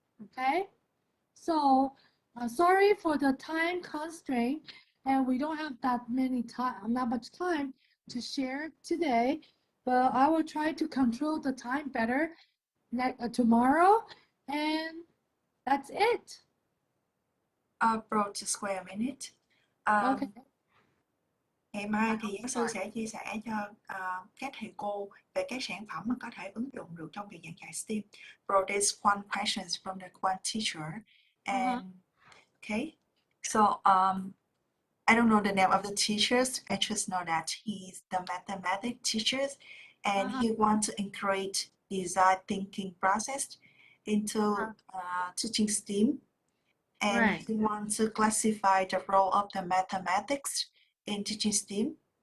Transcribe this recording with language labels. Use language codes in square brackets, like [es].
[en] Okay, so sorry for the time constraint, and we don't have that much time to share today, but I will try to control the time better tomorrow, and that's it. Bro, just wait a minute. Okay. [vi] Ngày mai thì giáo sư sẽ chia sẻ cho các thầy cô về các sản phẩm mà có thể ứng dụng được trong việc giảng dạy STEAM. [en] Bro, there's one question from the one teacher, and okay, so I don't know the name of the teachers. I just know that he's the mathematics teachers, and he wants to encourage design thinking process into teaching STEAM, and he wants to classify the role of the mathematics in teaching STEAM.